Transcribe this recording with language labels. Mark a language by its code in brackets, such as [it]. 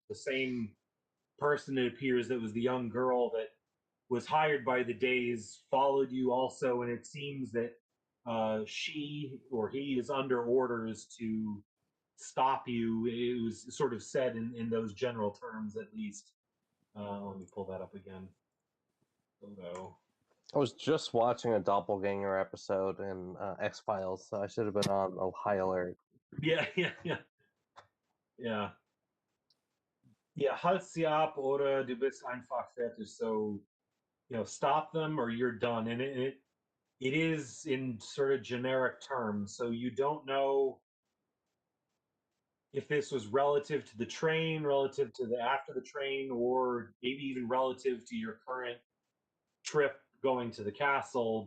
[en] The same person, it appears, that was the young girl that was hired by the Days, followed you also, and it seems that she or he is under orders to stop you. It was sort of said in those general terms, at least. Let me pull that up again. Photo. I was just watching a doppelganger episode in X-Files, so I should have been on a high alert. Yeah. [de] Yeah, halt sie ab oder du bist einfach fertig. [en] So, stop them or you're done. And it is in sort of generic terms. So you don't know if this was relative to the train, relative to the after the train, or maybe even relative to your current trip going to the castle.